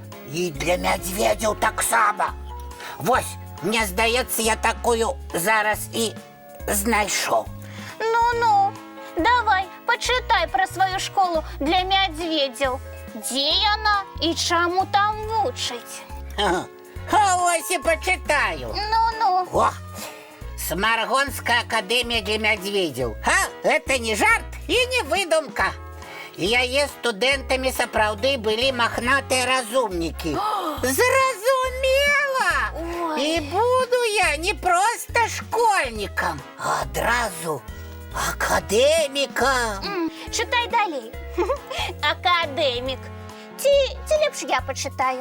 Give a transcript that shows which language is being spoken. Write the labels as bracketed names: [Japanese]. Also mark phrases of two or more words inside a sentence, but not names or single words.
[Belarusian] І для мядзведзяў таксама. Вось, мне здаецца, я такую зараз і знайшоў. Ну-ну, давай, пачытай пра сваю школу для мядзведзяў. Дзе яна і чаму там вучаць? А ось і пачытаю. Ну-ну. [Russian] О, Смаргонская академия для медведей. А, это не жарт и не выдумка. [Belarusian] і яе студэнтамі сапраўды былі махнатыя разумнікі. Зразумела! Ой. І буду я не проста школьнікам, а адразу акадэмікам. Читай далей. Академік. Ці лепш я почитаю.